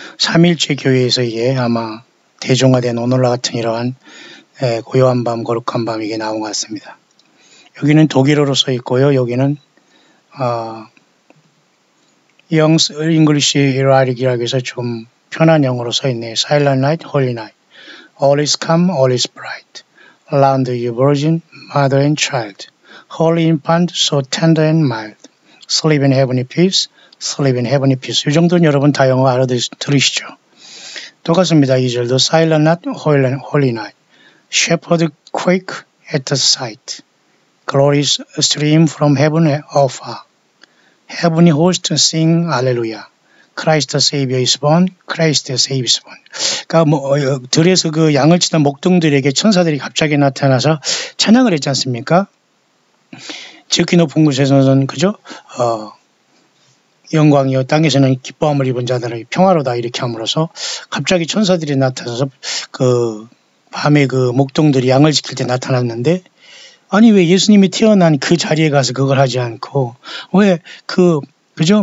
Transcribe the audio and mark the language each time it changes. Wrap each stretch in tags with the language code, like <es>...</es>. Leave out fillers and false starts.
<ko>삼일체 교회에서 이게 아마 대중화된 오늘날 같은 이러한 고요한 밤, 거룩한 밤 이게 나온 것 같습니다. 여기는 독일어로 써 있고요. 여기는 Young's English Writing이라고 해서 좀 편한 영어로 써 있네요.</ko> <en>Silent Night, Holy Night. All is calm, all is bright. Around you virgin, mother and child. Holy infant, so tender and mild. Sleep in heavenly peace, sleep in heavenly peace. 이 정도는 여러분 다 영어 알아들으시죠?</en> <ko>똑같습니다. 2절도</ko> <en>Silent Night, Holy Night. Shepherd quake at the sight. Glories stream from heaven afar. Heavenly hosts sing Alleluia. Christ the Savior is born. Christ the Savior is born.</en> <ko>그러니까 들에서 그 양을 치던 목동들에게 천사들이 갑자기 나타나서 찬양을 했지 않습니까? 지극히 높은 곳에서는 그죠? 영광이요 땅에서는 기뻐함을 입은 자들의 평화로다 이렇게 함으로써 갑자기 천사들이 나타나서 그 밤에 그 목동들이 양을 지킬 때 나타났는데 아니 왜 예수님이 태어난 그 자리에 가서 그걸 하지 않고 왜 그죠?</ko>